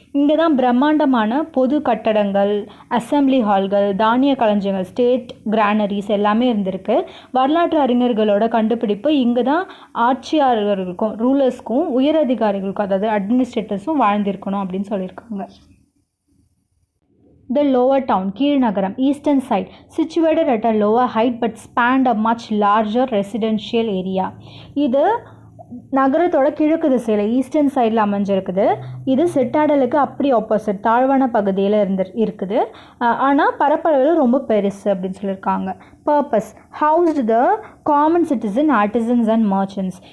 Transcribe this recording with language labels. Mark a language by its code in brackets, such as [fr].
[ta] இங்கே தான் பிரம்மாண்டமான பொது கட்டடங்கள், அசம்பிளி ஹால்கள், தானிய களஞ்சியங்கள், ஸ்டேட் கிரானரிஸ் எல்லாமே இருந்திருக்கு. வரலாற்று அறிஞர்களோட கண்டுபிடிப்பு இங்கே தான் ஆட்சியாளர்களுக்கும் ரூலர்ஸ்க்கும் உயரதிகாரிகளுக்கும் அதாவது அட்மினிஸ்ட்ரேட்டர்ஸும் வாழ்ந்திருக்கணும் அப்படின்னு சொல்லியிருக்காங்க. [en] The lower town, [ta] கீழ் நகரம், [en] eastern side, situated at a lower height but spanned a much larger residential area. [ta] இது நகரத்தோட கிழக்கு திசையில் ஈஸ்டர்ன் சைடில் அமைஞ்சிருக்குது. இது சிட்டாடலுக்கு அப்படி ஆப்போசிட் தாழ்வான பகுதியில் இருக்குது. ஆனால் பரப்பளவில் ரொம்ப பெருசு அப்படின்னு சொல்லியிருக்காங்க. [en] Purpose housed the common citizen, artisans and merchants.